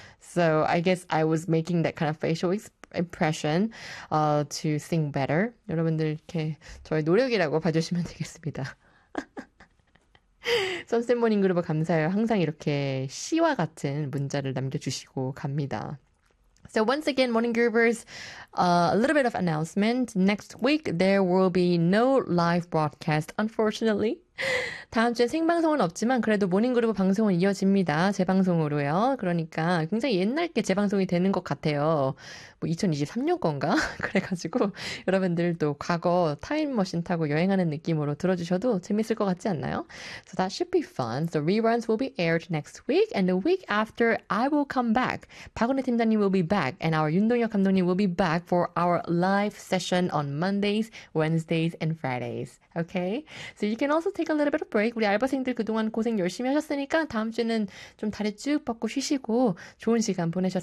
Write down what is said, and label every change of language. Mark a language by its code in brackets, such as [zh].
[en] So I guess I was making that kind of facial expression to sing better. [ko] 여러분들 이렇게 저의 노력이라고 봐주시면 되겠습니다. 선샘 모닝 그룹 감사해요. 항상 이렇게 시와 같은 문자를 남겨주시고 갑니다. [en] So once again, Morning Groovers, a little bit of announcement. Next week, there will be no live broadcast, unfortunately. [ko] 다음 주에 생방송은 없지만 그래도 모닝그룹 방송은 이어집니다. 재방송으로요. 그러니까 굉장히 옛날 게 재방송이 되는 것 같아요. 뭐 2023년 건가? 그래가지고 여러분들도 과거 타임머신 타고 여행하는 느낌으로 들어주셔도 재밌을 것 같지 않나요? [en] So that should be fun. So reruns will be aired next week. And the week after, I will come back. 박은혜 팀장님 will be back. And our 윤동혁 감독님 will be back for our live session on Mondays, Wednesdays, and Fridays. Okay? So you can also take a little bit of break. [ko] 우리 알바생들 그동안 고생 열심히 하셨으니까 다음 주에는 좀 다리 쭉 뻗고 쉬시고 좋은 시간 보내셨으면 좋겠습니다.